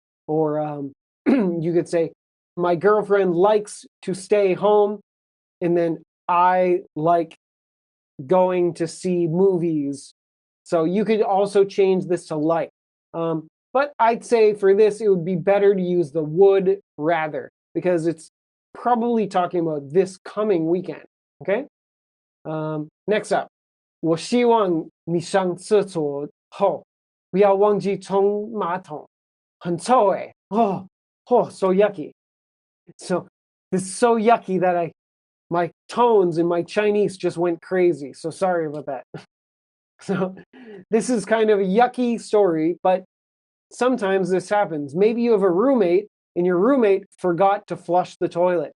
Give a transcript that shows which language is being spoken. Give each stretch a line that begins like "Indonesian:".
English: Or you could say, my girlfriend likes to stay home, and then I like going to see movies. So you could also change this to like. But I'd say for this, it would be better to use the would rather, because it's probably talking about this coming weekend, okay? Next up,
Chinese: 我希望你上厕所后不要忘记冲马桶，很臭欸。
English: So yucky. So this is so yucky that my tones in my Chinese just went crazy. So sorry about that. So this is kind of a yucky story, but sometimes this happens. Maybe you have a roommate and your roommate forgot to flush the toilet.